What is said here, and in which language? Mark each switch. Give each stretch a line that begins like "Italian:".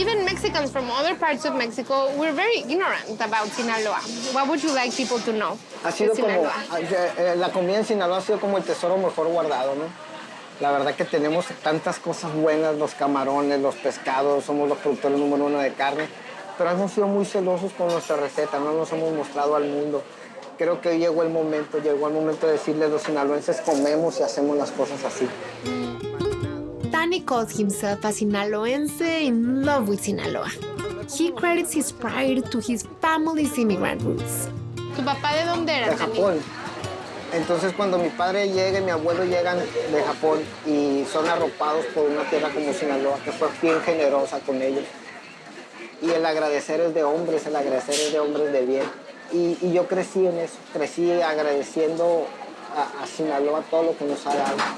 English: even Mexicans from other parts of Mexico, we're very ignorant about Sinaloa. What would you like people to know?
Spanish: Ha sido de como, Sinaloa? la comida en Sinaloa ha sido como el tesoro mejor guardado, ¿no? La verdad que tenemos tantas cosas buenas, los camarones, los pescados, somos los productores número 1 de carne, pero hemos sido muy celosos con nuestra receta, no nos hemos mostrado al mundo. Creo que llegó el momento de decirles a los sinaloenses comemos y hacemos las cosas así.
English: Danny calls himself a Sinaloense in love with Sinaloa. He credits his pride to his family's immigrant roots.
Spanish: ¿Tu papá de dónde era? De Japón. Entonces cuando mi padre llega y mi abuelo llegan de Japón y son arropados por una tierra como Sinaloa, que fue bien generosa con ellos. Y el agradecer es de hombres, el agradecer es de hombres de bien. Y yo crecí en eso, crecí agradeciendo a Sinaloa todo lo que nos ha dado.